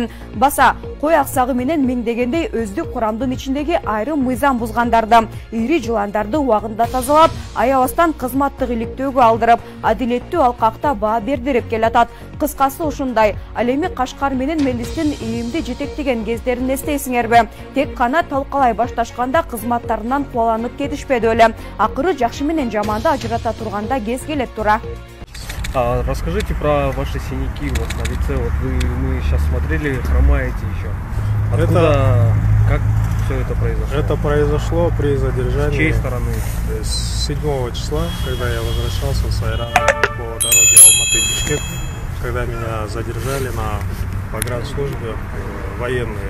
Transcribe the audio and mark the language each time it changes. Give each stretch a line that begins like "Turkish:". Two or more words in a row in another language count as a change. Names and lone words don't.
Kyrgyz: Баса, кой аксагы менен миңдегендей өздүк курамдын ичиндеги айрым мыйзам бузгандарды, ири жыландарды убагында тазалап, аябастан кызматтык иликтөөгө алдырып, адилеттүү алкакта баа бердирип келатат. Кыскасы ушундай. Ал эми Кашкар менен Мелистин ийимди жетектеген кездерин эстейсиңерби? Тек гана талкалай башташканда кызматтарынан кубаланып кетишпеди эле. Акыры жакшы менен жаманды ажырата турганда кез келет тура.
Russian: Расскажите про ваши синяки вот на лице. Вот мы сейчас смотрели, хромаете еще. Откуда, как все это произошло? Это произошло при задержании. С чьей стороны? С 7 числа, когда я возвращался с Айрана по дороге Алматы-Бишкек, когда меня задержали на погранслужбе военные.